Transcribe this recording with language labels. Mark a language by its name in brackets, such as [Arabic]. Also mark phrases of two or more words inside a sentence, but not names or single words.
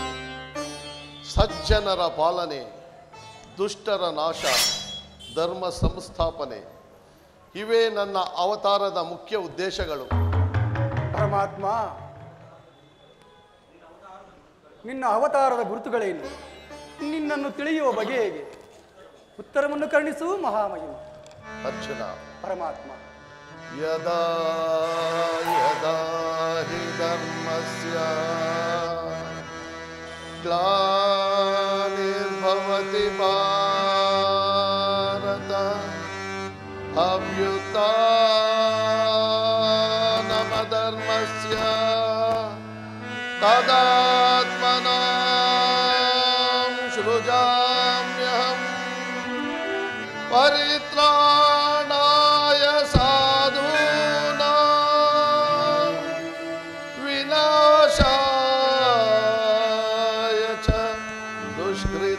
[Kannada] ಸಜ್ಜನರ ಪಾಲನೆ, ದುಷ್ಟರ ನಾಶ, ಧರ್ಮ ಸಂಸ್ಥಾಪನೆ ಇವೇ ನನ್ನ ಅವತಾರದ ಮುಖ್ಯ ಉದ್ದೇಶಗಳು. ಪರಮಾತ್ಮ, ನಿನ್ನ ಅವತಾರದ ಗುರುತುಗಳೇನು? ನಿನ್ನನ್ನು ತಿಳಿಯುವ ಬಗೆ ಹೇಗೆ? ಉತ್ತರವನ್ನು ಕರುಣಿಸು ಮಹಾಮಹಿಮ. ಅರ್ಜುನ, ಪರಮಾತ್ಮ, [Sanskrit] ಯದಾ ಯದಾ ಹಿ ಧರ್ಮಸ್ಯ ಗ್ಲಾನಿರ್ಭವತಿ ಭಾರತ ಅಭ್ಯುತ್ಥಾನಮಧರ್ಮಸ್ಯ ತದಾತ್ಮನಾಂ ಸೃಜಾಮ್ಯಹಂ ಪರಿತ್ರಾಣಾಯ ಸಾಧೂನಾಂ ವಿನಾಶಾಯ ಚ ದುಷ್ಕೃತಾಂ.